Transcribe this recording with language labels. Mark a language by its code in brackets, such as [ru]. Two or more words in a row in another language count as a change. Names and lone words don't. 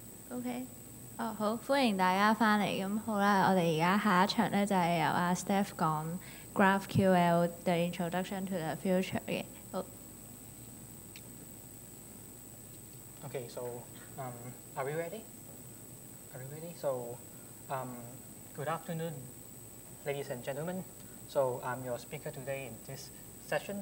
[yue] OK， 好，歡迎大家翻嚟。咁好啦，我哋而家下一場咧就係由阿 Steph 講 GraphQL The Introduction to the Future 嘅。好。 [en] Okay, so are we ready? Are we ready? So good afternoon, ladies and gentlemen. So I'm your speaker today in this session.